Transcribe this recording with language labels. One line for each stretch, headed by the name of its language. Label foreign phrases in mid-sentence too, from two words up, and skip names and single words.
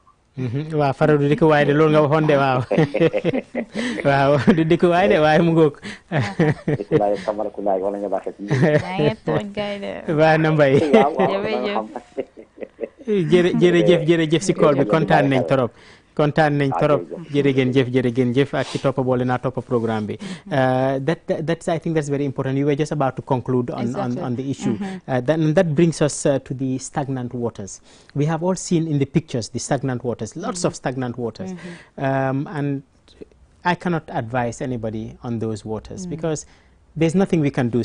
Wolof: waaw fara du dëkk waay de loolu nga waxoon de waaw. waaw du dëkk waay de waaye mu ngoog. dëkk waay Kamara Kundaay wala nga baaxee ci. yaa ngi tooñ kay de. waaw na Mbaye. jërëjëf si kool bi kontaan nañ trop. jërëjëf ak ci toppa boole naa toppa programme bi.
English: That's I think that's very important. You were just about to conclude on the issue. That brings us to the stagnant waters. We have all seen in the pictures the stagnant waters, lots of stagnant waters. And I cannot advise anybody on those waters because there's nothing we can do.